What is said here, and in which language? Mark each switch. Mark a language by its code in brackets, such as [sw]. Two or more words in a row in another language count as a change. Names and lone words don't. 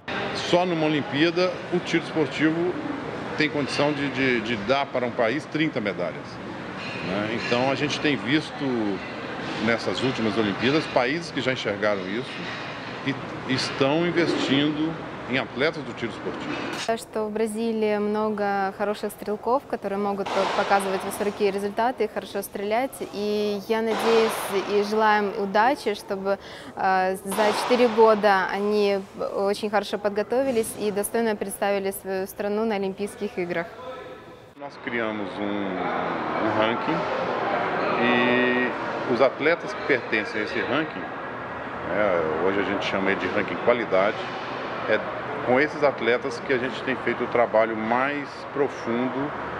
[pt] Só numa Olimpíada, o tiro esportivo tem condição de dar para um país 30 medalhas. Né? Então a gente tem visto nessas últimas Olimpíadas países que já enxergaram isso e estão investindo em atletas do tiro esportivo. [ru] Что в Бразилии много хороших стрелков, которые могут показывать высокие результаты, хорошо стрелять. И я надеюсь и желаю им удачи, чтобы за 4 года они очень хорошо подготовились и достойно представили свою страну на Олимпийских играх. [pt] Nós criamos ranking e os atletas que pertencem a esse ranking, hoje a gente chama de ranking qualidade, é com esses atletas que a gente tem feito o trabalho mais profundo